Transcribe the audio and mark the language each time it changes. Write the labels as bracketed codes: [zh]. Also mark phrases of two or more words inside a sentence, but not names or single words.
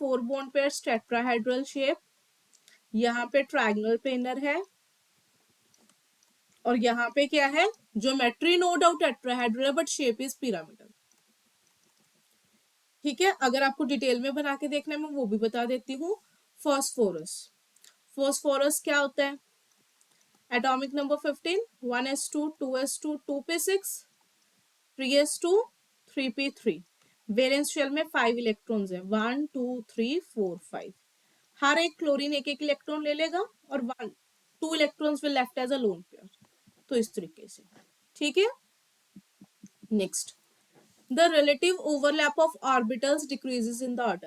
[hi] 4 [en] bond pair tetrahedral shape. [hi] यहाँ पे [en] triangle planar [hi] है और यहाँ पे क्या है? [en] geometry no doubt tetrahedral है but shape is pyramidal. [hi] ठीक है, अगर आपको डिटेल में बना के देखना है मैं वो भी बता देती हूँ। फॉस्फोरस, फॉस्फोरस क्या होता है? [en] atomic number 15, 1s2 2s2 2p6 3s2 3p3। valence shell [hi] में 5 इलेक्ट्रॉन्स है, 1 2 3 4 5। हर एक क्लोरीन एक एक इलेक्ट्रॉन ले लेगा और 2 [en] electrons will left as a lone pair. [hi] तो इस तरीके से। ठीक है, [en] next, the relative overlap of orbitals decreases in the order.